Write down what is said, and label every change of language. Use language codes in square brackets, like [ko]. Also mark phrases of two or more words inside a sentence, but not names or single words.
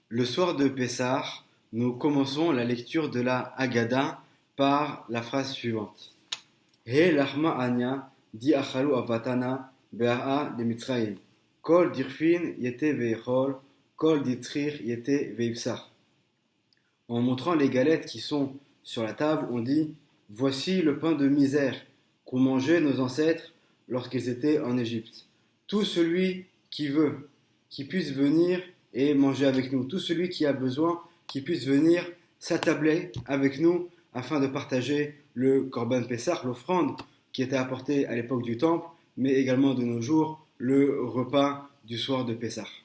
[fr] soir de Pessah, nous commençons la lecture de la Haggadah par la phrase suivante. [arc] הא לחמא עניא די אכלו אבהתנא בארעא דמצרים. כל דכפין ייתי ויכול, כל דצריך ייתי ויפסח. [fr] En montrant les galettes qui sont sur la table, on dit voici le pain de misère qu'ont mangé nos ancêtres lorsqu'ils étaient en Égypte. Tout celui qui veut, qui puisse venir et manger avec nous. Tout celui qui a besoin, qui puisse venir s'attabler avec nous afin de partager le [he] קרבן פסח, [fr] l'offrande qui était apportée à l'époque du Temple, mais également de nos jours, le repas du soir de Pessah.